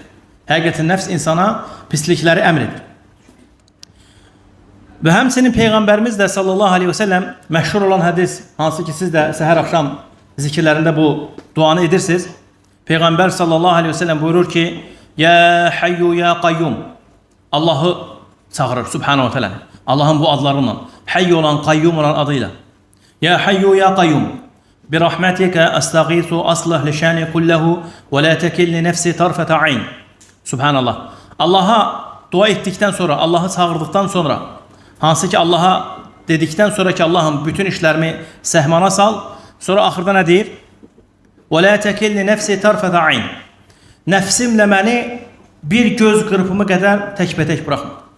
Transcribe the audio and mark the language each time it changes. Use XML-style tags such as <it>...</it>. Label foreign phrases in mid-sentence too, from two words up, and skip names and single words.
<az>Həqiqətən nəfs insana pislikləri əmr edir. Və həmçinin Peyğəmbərimiz də</az> <ar>صلى الله عليه وسلم</ar> <az>məşhur olan hədis, hansı ki siz də səhər axşam zikirlərində bu duanı edirsiniz. Peyğəmbər</az> <ar>صلى الله عليه وسلم</ar> <az>buyurur ki</az> <ar>يا حي يا قيوم.</ar> <az>Allahı çağırır</az> <ar>سبحانه وتعالى.</ar> <az>Allahın bu adlarıyla, hayy olan, qayyum olan adıyla.</az> <ar>يا حي يا قيوم. برحمتك أستغيث أصلح لي شأني كله ولا تكلني نفسي طرفة عين.</ar> <az>Subhanallah. Allah'a dua etdikdən sonra, Allahı çağırdıktan sonra, hansı ki Allah'a dedikdən sonra ki Allah'ım bütün işlərimi səhmana sal, sonra axırda nə deyir?</az> <ar>ولا تكلني نفسي طرفة عين.</ar> <az>nəfsimlə məni bir göz qırpımı qədər təkbətək buraxma.</az>